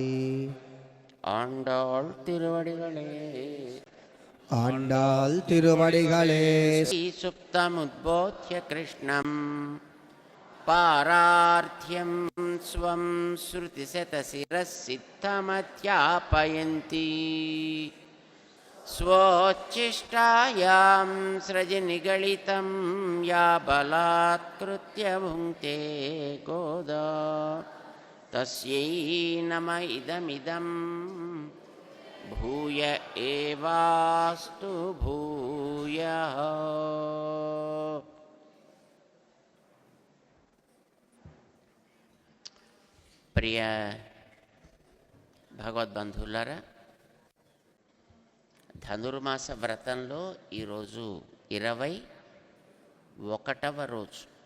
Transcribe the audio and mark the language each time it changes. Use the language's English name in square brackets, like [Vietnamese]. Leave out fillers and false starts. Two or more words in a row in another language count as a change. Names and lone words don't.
[Tamil] ஆண்டாள் திருவடிகளே [Sanskrit] सुप्तमुद्बोध्य कृष्णं पारार्थ्यं स्वं ஸ்ருதிசதசிரசித்தமத்யாபயந்தி स्वोच्छिष्टायां सृजि निगलितं या बलात्कृत्य भुङ्क्ते गोदा तस्यै नम इदमिदं भूय एवास्तु भूयः. [Telugu] ప్రియ భగవద్బంధువులారా, ధనుర్మాస వ్రతంలో ఈరోజు 21వ రోజు.